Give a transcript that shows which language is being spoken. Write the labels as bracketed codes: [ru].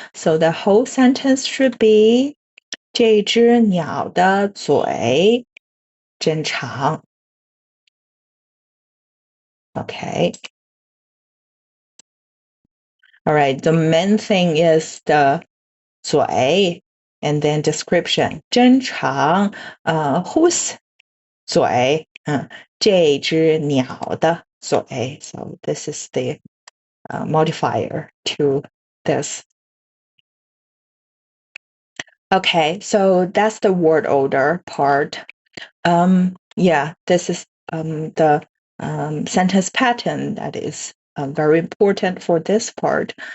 [en] So the whole sentence should be [zh] 这只鸟的嘴真长. [en] Okay. All right. The main thing is the 嘴 and then description. [zh] 真长 [en] whose [zh] 嘴 这只鸟的嘴. [en] So this is the modifier to this. Okay, so that's the word order part. This is the sentence pattern that is very important for this part.